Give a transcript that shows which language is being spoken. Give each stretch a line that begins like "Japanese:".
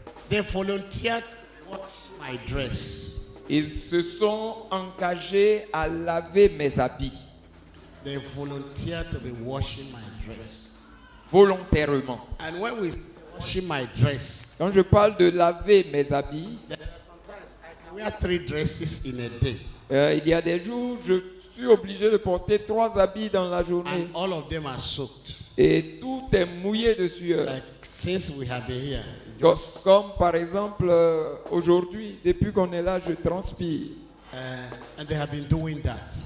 English: They volunteered to wash my dress.
French: Ils se sont engagés à laver mes habits.
English: They volunteered to be washing my dress.
French: Volontairement.
English: And when we washing my dress,
French: quand je parle de laver mes habits,
English: I wear 3 dresses in a day.
French: Il y a des jours, je suis obligé de porter 3 habits dans la journée.
English: And all of them are soaked.
French: Et tout est mouillé de sueur.
English: Like since we have been here.
French: Comme par exemple aujourd'hui, depuis qu'on est là, je transpire.
English: And they have been doing that.